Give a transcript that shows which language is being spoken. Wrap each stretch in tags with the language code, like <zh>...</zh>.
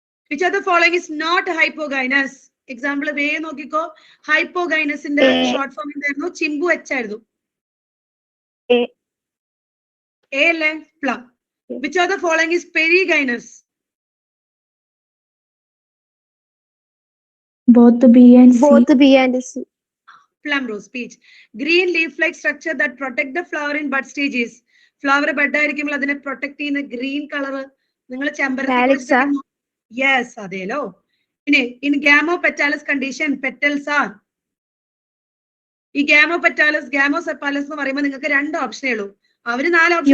<en>Which of the following is not hypogynous?</en> <ml>Example വേ നോക്കിക്കോ. ഹൈപ്പോഗൈനസിന്റെ short form എന്തായിരുന്നു? Chimbu H ആയിരുന്നു. A അല്ലേ? Plum.</ml> <en>Which of the following is perigynous? Both B and C. Plum rose peach. Green leaf-like structure that protect the flower in bud stages.</en> <ml>Flower bud ആയിരിക്കുമ്പോൾ അതിനെ protect ചെയ്യുന്ന green colour നിങ്ങൾ ചെമ്പരത്തി. Yes, അതേലോ. ഇനി</ml> <en>In gamopetalous condition petals are.</en> <ml>ഈ ഗാമോപെറ്റാലസ് ഗാമോസെപ്പാലസ് എന്ന് പറയുമ്പോൾ നിങ്ങൾക്ക് 2 ഓപ്ഷനേ ഉള്ളൂ. അവര് 4 ഓപ്ഷൻ.</ml>